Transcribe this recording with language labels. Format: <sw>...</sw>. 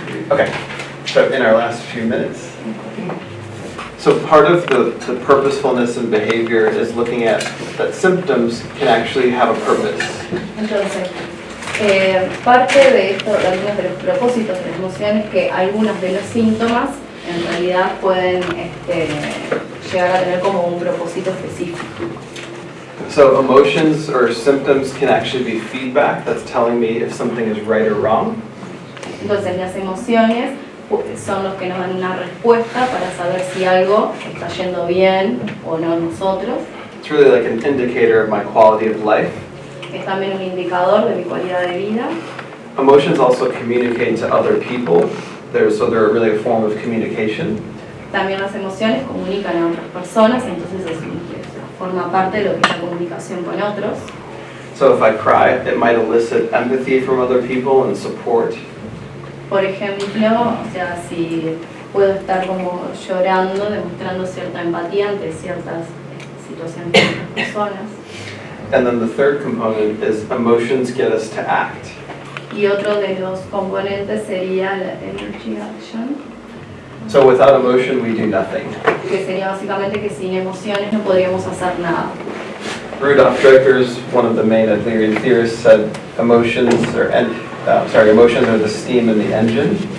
<en>Okay, so in our last few minutes. So part of the purposefulness in behavior is looking at that symptoms can actually have a purpose.</en> <es>Entonces, parte de esto, de algunos de los propósitos de las emociones, que algunos de los síntomas en realidad pueden llegar a tener como un propósito específico.</es> <en>So emotions or symptoms can actually be feedback that's telling me if something is right or wrong.</en> <es>Entonces las emociones son los que nos dan una respuesta para saber si algo está yendo bien o no en nosotros.</es> <en>It's really like an indicator of my quality of life.</en> <es>Es también un indicador de mi calidad de vida.</es> <en>Emotions also communicate to other people. They're really a form of communication.</en> <es>También las emociones comunican a otras personas, entonces forma parte de lo que es la comunicación con otros.</es> <en>So if I cry, it might elicit empathy from other people and support.</en> <es>Por ejemplo, o sea, si puedo estar como llorando, demostrando cierta empatía ante ciertas situaciones de otras personas.</es> <en>And then the third component is emotions get us to act.</en> <es>Y otro de los componentes sería la</es> <en>energy action, So without emotion, we do nothing.</en> <es>que sería básicamente que sin emociones no podríamos hacer nada.</es> <en>Rudolf Dreikurs, one of the main Adlerian theorists, said emotions are the steam in the engine.</en>